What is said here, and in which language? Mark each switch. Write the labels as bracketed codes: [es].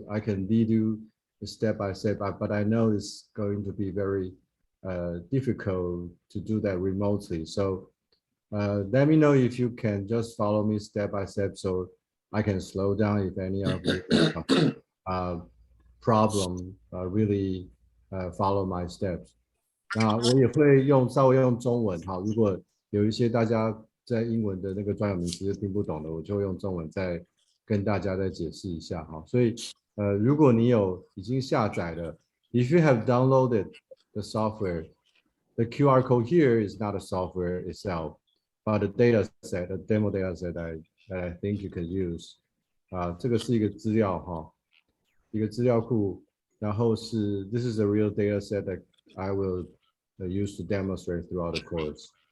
[en] I can lead you step by step, but I know it's going to be very difficult to do that remotely. So let me know if you can just follow me step by step so I can slow down if any of you problem really follow my steps. [zh] 那我也会稍微用中文哈，如果有一些大家在英文的那个专有名词是听不懂的，我就会用中文再跟大家再解释一下哈。所以如果你已经下载了 [en] ，if you have downloaded the software, the QR code here is not a software itself, but a data set, a demo data set that I think you can use. [zh] 这个是一个资料哈，一个资料库，然后 [en] this is a real data set that I will use to demonstrate throughout the course.